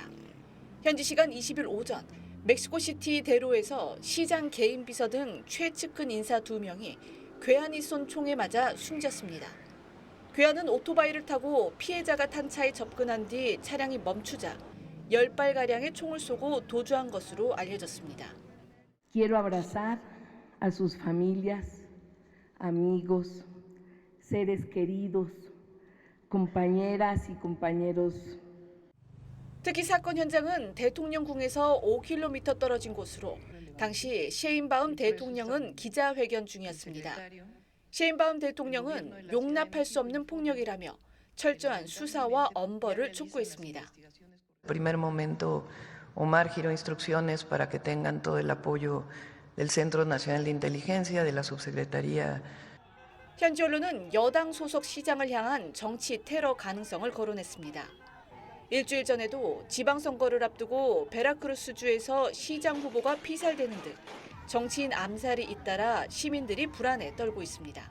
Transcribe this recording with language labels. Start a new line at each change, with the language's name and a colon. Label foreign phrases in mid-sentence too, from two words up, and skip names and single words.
Korean: 현지 시간 20일 오전 멕시코시티 대로에서 시장 개인 비서 등 최측근 인사 2명이 괴한이 쏜 총에 맞아 숨졌습니다. 괴한은 오토바이를 타고 피해자가 탄 차에 접근한 뒤 차량이 멈추자 10발가량의 총을 쏘고 도주한 것으로 알려졌습니다.
Spanish: Quiero abrazar a sus familias, amigos, seres queridos, compañeras y compañeros.
Korean: 특히 사건 현장은 대통령궁에서 5km 떨어진 곳으로 당시 셰인바움 대통령은 기자회견 중이었습니다. 셰인바움 대통령은 용납할 수 없는 폭력이라며 철저한 수사와 엄벌을 촉구했습니다.
Spanish: Primer momento, Omar giró instrucciones para que tengan todo el apoyo del Centro Nacional de Inteligencia, de la Subsecretaría.
Korean: 현지 언론은 여당 소속 시장을 향한 정치 테러 가능성을 거론했습니다. 일주일 전에도 지방선거를 앞두고 베라크루스주에서 시장 후보가 피살되는 등 정치인 암살이 잇따라 시민들이 불안에 떨고 있습니다.